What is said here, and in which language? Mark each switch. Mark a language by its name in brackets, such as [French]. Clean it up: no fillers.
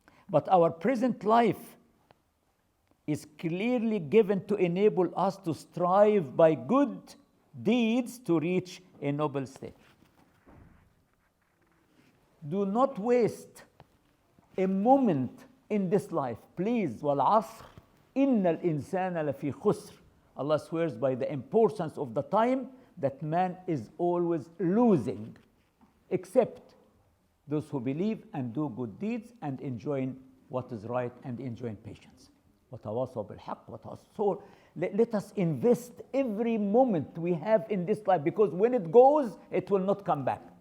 [English] But our present life is clearly given to enable us to strive by good deeds to reach a noble state. Do not waste a moment in this life. Please, [Arabic] وَالْعَصْرِ إِنَّ الْإِنسَانَ لَفِي خُسْرٍ. [English] Allah swears by the importance of the time that man is always losing, except those who believe and do good deeds and enjoying what is right and enjoying patience. [Arabic] وَتَوَاصَوْا بِالْحَقِّ وَتَوَاصَوْا. [English] Let us invest every moment we have in this life, because when it goes, it will not come back.